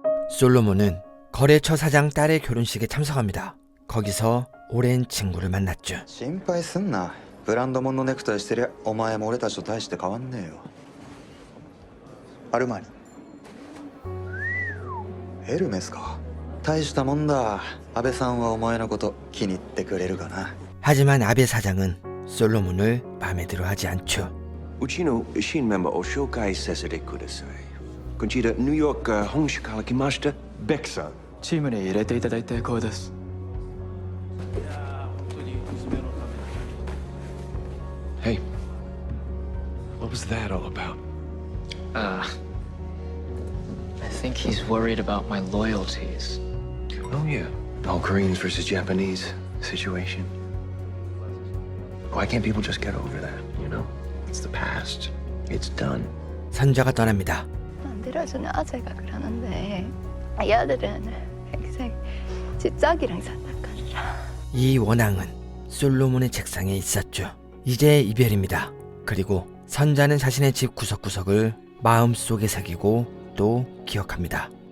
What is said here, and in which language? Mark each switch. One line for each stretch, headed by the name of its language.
Korean: 솔로몬은 거래처 사장 딸의 결혼식에 참석합니다. 거기서 오랜 친구를 만났죠.
Japanese: 心配すんな。ブランド物のネクタイしてりゃお前も俺たちと大して変わんねえよ。アルマーニ。エルメスか。大したもんだ。安倍さんはお前のこと気に入ってくれるかな。
Korean: 하지만 아베 사장은 솔로몬을 마음에 들어하지 않죠.
Japanese: うちの新メンバーを紹介させてください。こちらニューヨーク本社から来ましたベックさん。チームに入れていただいて光栄です。
English: Hey, what was that all about? I think he's worried about my loyalties. Oh yeah, all Koreans versus Japanese situation. Why can't people just get over that, you know? It's the past. It's done.
Korean: 선자가 떠납니다. 만들어주는 아재가 그러는데 이 아들은 평생 집작이랑 산다카라. 이 원앙은 솔로몬의 책상에 있었죠. 이제 이별입니다. 그리고 선자는 자신의 집 구석구석을 마음속에 새기고 또 기억합니다.